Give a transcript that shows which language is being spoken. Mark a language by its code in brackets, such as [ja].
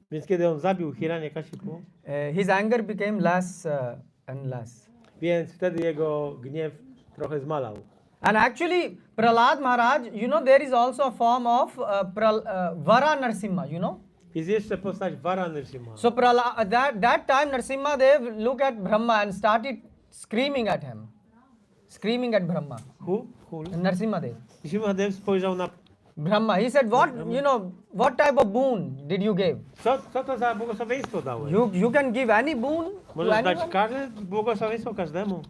[pl] Więc kiedy on zabił Hiranyakashipu, [en] his anger became less and less. [pl] więc wtedy jego gniew trochę zmalał. [en] And actually, Prahlad Maharaj, you know, there is also a form of Vara Narsimha, you know. [pl] Jest jeszcze postać Vara Nrsimha. [en] So that time Narsimha Dev looked at Brahma and started screaming at him. Screaming at Brahma. Who? Narsimha Dev. [pl] Nrsimhadev spojrzał na... Brahma. [en] He said, what type of boon did you give? [pl] Co to za błogosławieństwo dałeś? [en] You can give any boon to [pl] Możesz dać [en] anyone? [pl] każde błogosławieństwo każdemu.